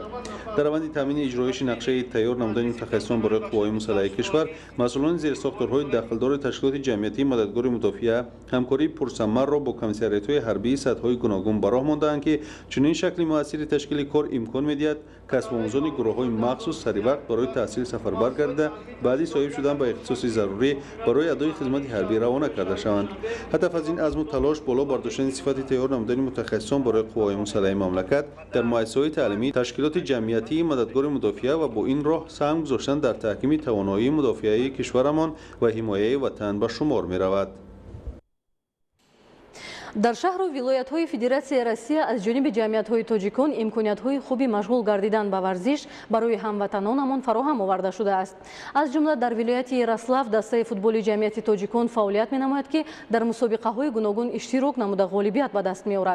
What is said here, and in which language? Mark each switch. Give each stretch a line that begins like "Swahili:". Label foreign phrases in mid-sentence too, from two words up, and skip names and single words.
Tajik: дар раванди таъмини иҷроиши нақшаи тайёр намудани мутахассисон барои қувваҳои мусаллаҳи кишвар масъулони зерсохторҳои дохилдори Ташкилоти ҷамъиятии Мададгори мудофиа ҳамкории пурсамар ро бо комиссариатҳои ҳарбии сатҳҳои гуногун ба роҳ мондаанд ки чунин шакли муассири ташкили кор имкон медиҳад касбомӯзони гурӯҳҳои махсус сари вақт барои таҳсил сафарбар гардида баъдӣ соҳиб шудан ба ихтисоси зарурӣ барои адои хизмати ҳарбӣ равона карда шаванд. ҳадаф аз ин азм ва талош боло бардоштани сифати тайёр намудани мутахассисон барои қувваҳои мусаллаҳи мамлакат дар муассисаҳои таълимии Ташкилоти ҷамъиятии Мададгори мудофиа ва бо ин роҳ саҳм гузоштан дар таҳкими тавоноии мудофиавии кишварамон ва ҳимояи Ватан ба шумор меравад. дар шаҳру вилоятҳои Федератсияи Россия аз ҷониби ҷамъиятҳои тоҷикон имкониятҳои хуби машғул гардидан ба варзиш барои ҳамватанонамон фароҳам оварда шудааст. Аз ҷумла дар вилояти Ярослав дастаи футболи ҷамъияти тоҷикон фаъолият менамояд, ки дар мусобиқаҳои гуногун иштирок намуда ғолибият ба даст меорад.